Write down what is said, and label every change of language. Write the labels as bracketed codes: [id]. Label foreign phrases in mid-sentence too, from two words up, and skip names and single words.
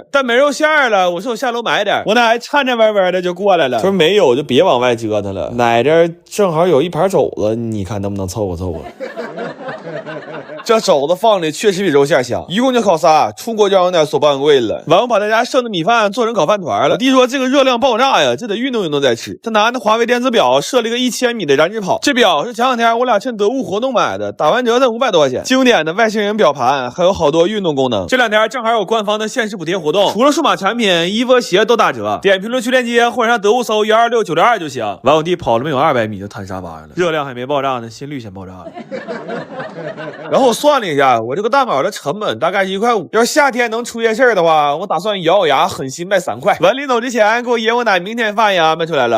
[zh] 但沒肉餡了，我說我下樓買點，我奶還顫顫巍巍的就過來了，說沒有就別往外折騰了。奶這正好有一盤肘子，你看能不能湊合湊合？這肘子放的確實比肉餡香，一共就烤仨，出鍋就讓我奶手半貴了。完我把大家剩的米飯做成烤飯團了。我弟說這個熱量爆炸呀，這得運動運動再吃。他拿那華為電子表設了一個1000米的燃脂跑，這表是前兩天我倆趁得物活動買的，打完折才500多塊錢。經典的外星人表盤，還有好多運動功能。這兩天正好有官方的限時補貼活動，除了數碼產品，衣服鞋都打折。點評論區鏈接或者上得物搜126962就行。完我弟跑了沒有200米就癱沙發上了，熱量還沒爆炸呢，心率先爆炸了。然後我算了一下，我這個蛋堡的成本大概是1.5塊。要是夏天能出夜市的話，我打算咬咬牙狠心賣3塊。完臨走之前，給我爺我奶明天飯也安排出來了。